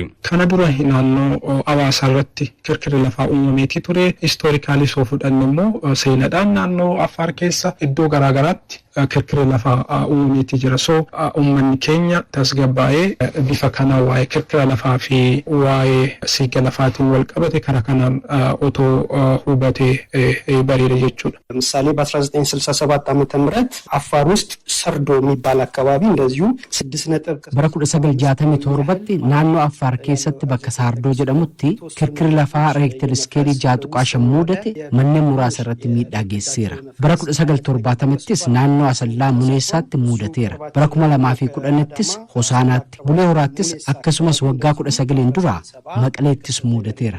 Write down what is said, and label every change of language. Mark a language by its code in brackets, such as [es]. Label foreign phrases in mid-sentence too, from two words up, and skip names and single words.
[om] Kana dura naannoo Hawaasaa irratti kirkirri lafaa uumame ture historically soo fudhanne immoo seenaadhaan naannoo Affaar keessa iddoo garaagaraatti kirkirri lafaa uumameeti jira. So uummanni keenya tasgabbaa'ee bifa kanaan waa'ee kirkira lafaa fi waa'ee siiga lafaatiin wal qabate karaa kanaan otoo hubatee bareeda jechuudha. [am] ለምሳሌ በ1967 ዓመተ ምህረት አፋር ውስጥ ሰርዶ የሚባል አካባቢ እንደዚሁ 6 [om] bara 1967tti naannoo Affaar keessatti bakka Saardoo jedhamutti kirkirri lafaa reektir iskeelii 6.5 mudate manneen muraasa irratti miidhaa geessiseera. Bara 1970ttis naannoo Asallaa Muneessaatti mudateera. Bara 2010ttis Hosaanaatti, Bulee Horaattis akkasumas waggaa 19 dura Maqaleettis mudateera.